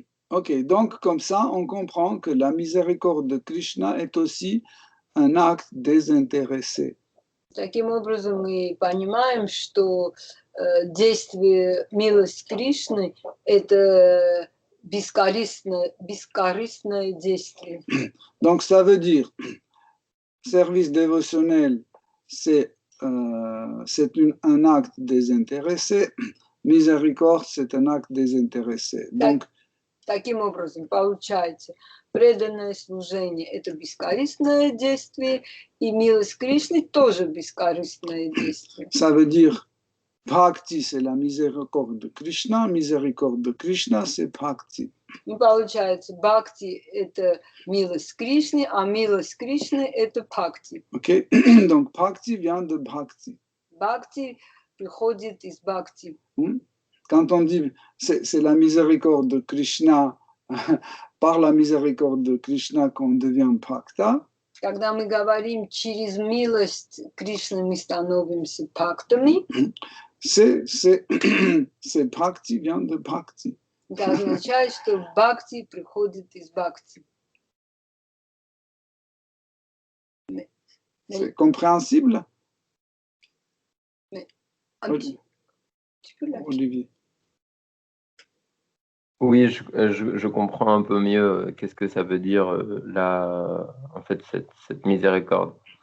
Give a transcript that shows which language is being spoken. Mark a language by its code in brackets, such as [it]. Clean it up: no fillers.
[fr] Ok, donc comme ça, on comprend que la miséricorde de Krishna est aussi un acte désintéressé. [ru] Таким образом, мы понимаем, что действие милости Кришны – это бескорыстное действие. [fr] Donc ça veut dire, service dévotionnel, c'est un acte désintéressé, miséricorde, c'est un acte désintéressé. Donc, [ru] Таким образом, получается, преданное служение – это бескорыстное действие, и милость Кришны тоже бескорыстное действие. [fr] Ça veut dire, bhakti, c'est la miséricorde de Krishna, miséricorde de Krishna, c'est bhakti. [ru] И получается, бхакти – это милость Кришны, а милость Кришны – это бхакти. [fr] Ok, donc bhakti vient de bhakti. [ru] Бхакти приходит из бхакти. [fr] Quand on dit c'est la miséricorde de Krishna, par la miséricorde de Krishna qu'on devient bhakta, [ru] Когда мы говорим через милость Кришны мы становимся бхактами, [fr] c'est bhakti vient de bhakti. [ru] это означает, что бхакти приходит из бхакти. [fr] C'est compréhensible, Olivier? Oui, je comprends un peu mieux qu'est-ce que ça veut dire en fait cette miséricorde.